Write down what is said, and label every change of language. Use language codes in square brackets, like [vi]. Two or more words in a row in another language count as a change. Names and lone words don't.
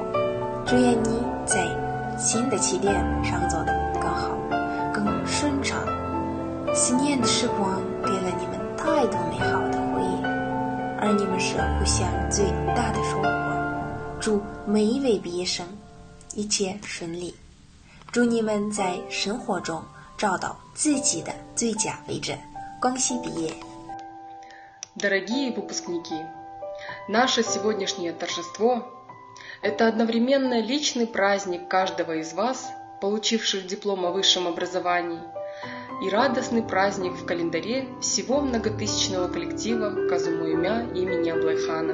[zh] 祝愿你在新的起点上走得更好，更顺畅。4年的时光给了你们太多美好的回忆，而你们是互相最大的收获。祝每一位毕业生一切顺利，祝你们在生活中找到自己的最佳位置。恭喜毕业！ [ru] Дорогие выпускники, наше сегодняшнее торжество – это одновременно личный праздник каждого из вас, получивших диплом о высшем образовании, и радостный праздник в календаре всего многотысячного коллектива Казумуймя имени Аблайхана.